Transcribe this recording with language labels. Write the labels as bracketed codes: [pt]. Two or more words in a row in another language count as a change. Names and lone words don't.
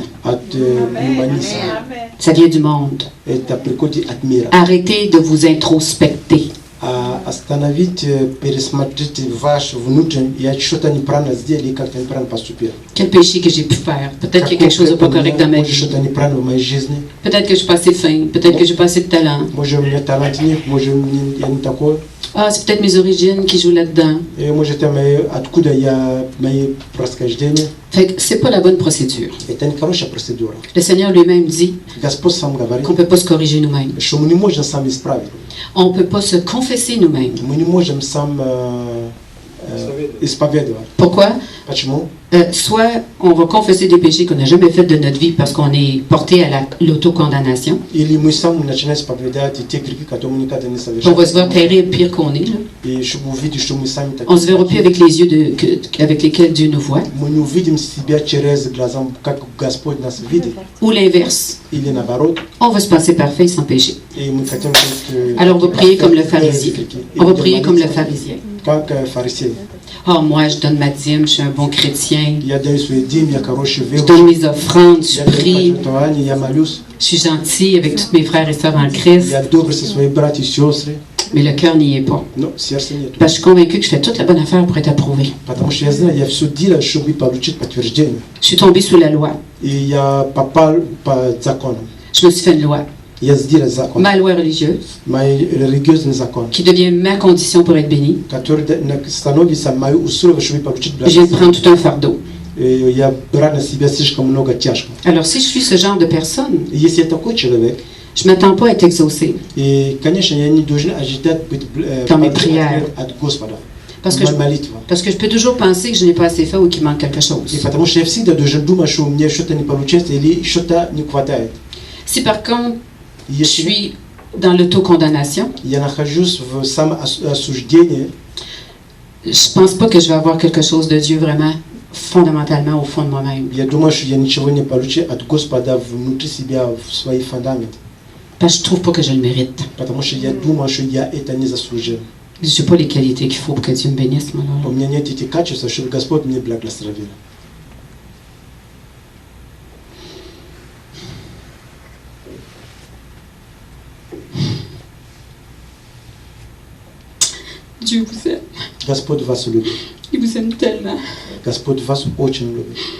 [ru] от гуманизма. [fr] Ça vient du monde. [ru] Это приходит от мира. [fr] Arrêtez de vous introspecter. [ru] Остановить, пересмотрите ваш внутренний, я что-то неправильно сделал и как-то неправильно поступил. [fr] Quel péché que j'ai pu faire? Peut-être qu'il y a quelque chose de pas correct dans ma [ru] Может, [fr] vie. [ru] что-то неправильно в моей жизни. [fr] Peut-être que je suis pas assez fin. Peut-être que j'ai pas assez de talent. [ru] Может, у меня талант нет, может, я не такой. [fr] Ah, c'est peut-être mes origines qui jouent là-dedans. [ru] И, может, откуда я, мои происхождения. [fr] Fait que c'est pas la bonne procédure. [ru] Это не хорошая процедура. [fr] Le Seigneur lui-même dit [ru] Господь сам говорит, [fr] qu'on peut pas se corriger nous-mêmes. [ru] что мы не можем сами исправить. [fr] On peut pas se confesser nous-mêmes. [ru] Мы не можем сам исповедовать. [fr] Pourquoi? [ru] Почему? [fr] Soit on va confesser des péchés qu'on n'a jamais fait de notre vie parce qu'on est porté à l'autocondamnation. [ru] Или мы сами начинаем исповедовать те грехи, которые мы никогда не [fr] On [ru] совершали. [fr] va se voir terrible, pire qu'on est. Là. [ru] И чтобы увидеть, что мы сами [fr] On se verra plus [ru] такие. [fr] avec les yeux avec lesquels Dieu nous voit. [ru] Мы не увидим себя через глаза, как Господь нас видит. [fr] Ou l'inverse. [ru] Или наоборот. [fr] On va se passer parfait sans péché. [ru] И мы хотим быть, [fr] Alors on va prier comme le pharisien. [ru] И [fr] On va [ru] будем [fr] prier comme le [ru] молиться, [fr] pharisien. [ru] как фарисей. [fr] Oh, moi, je donne ma dîme, je suis un bon chrétien. [ru] Я даю свои дни, я хороший [fr] Je donne [ru] верующий. [fr] mes offrandes, je [ru] Я даю [fr] prie. [ru] пожертвования, я молюсь. [fr] Je suis gentil avec tous mes frères et sœurs en Christ. [ru] Я добрый со своими братьями и сестрами. [fr] mais le cœur n'y est pas. [ru] Но сердце нету. [fr] Parce que je suis convaincue que je fais toute la bonne affaire pour être approuvée. [ru] Потому что я знаю, я все делаю, чтобы получить подтверждение. [fr] Je suis tombée sous la loi. [ru] И я попал по законам. [fr] Je me suis fait une loi, [ru] Я сделал закон. [fr] ma loi religieuse, [ru] Мои религиозный закон, [fr] qui devient ma condition pour être bénie. [ru] который становится моим условием, чтобы получить [fr] Je viens de [ru] благословение. [fr] prendre tout un fardeau. [ru] И я брал на себя слишком много тяжко. [fr] Alors, si je suis ce genre de personne, [ru] И если я такой человек, [fr] je ne m'attends pas à être exaucée. [ru] и, конечно, я не должен ожидать быть [fr] Dans mes prières. [ru] от Господа. [fr] Parce que, [ru] Молитва. [fr] parce que je peux toujours penser que je n'ai pas assez fait ou qu'il manque quelque [ru] И [fr] chose. [ru] потому что я всегда должен думать, что у меня что-то не получается или что-то не хватает. [fr] Si par contre, je [ru] Если [fr] suis dans l'autocondamnation, [ru] я нахожусь в самоосуждении, [fr] je ne pense pas que je vais avoir quelque chose de Dieu vraiment fondamentalement au fond de moi-même. [ru] я думаю, что я ничего не получу от Господа внутри себя, в свои фундаменты. [fr] Parce que je ne trouve pas que je le mérite. [ru] Потому что я думаю, что я это не заслужил. [fr] Je n'ai pas les qualités qu'il faut pour que Dieu me bénisse, moi. [ru] У [fr] Là. [ru] меня нет этих качеств, чтобы Господь меня благословил. [fr] Dieu vous aime. [ru] Господь вас любит. [fr] Il vous aime tellement. [ru] Господь вас очень любит.